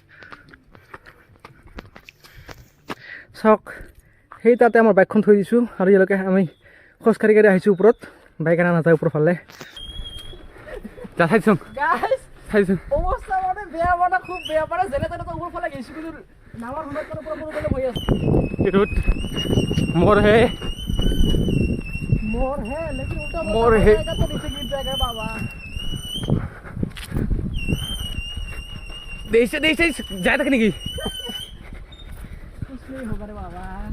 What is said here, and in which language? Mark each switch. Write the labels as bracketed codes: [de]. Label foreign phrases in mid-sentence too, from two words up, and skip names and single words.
[as] চাওক সেই তাতে আমাৰ বাইকখন থৈ দিছোঁ, আৰু ইয়ালৈকে আমি খোজকাঢ়ি কাঢ়ি আহিছোঁ ওপৰত, বাইক আনা নাযায় ওপৰৰ ফালে। চাইছোঁ চাইছোঁ অৱস্থা মানে বেয়া, মানে খুব বেয়া, মানে যেনে তেনে ওপৰৰ ফালে গৈছোঁ, কিন্তু নামাৰ সময়ত ওপৰৰ ফালে বহি আছোঁ। [hi] मोर है लेकिन मोर है तो नीचे गिर जाएगा बाबा। देश जाए तक नहीं, कुछ नहीं होगा रे बाबा।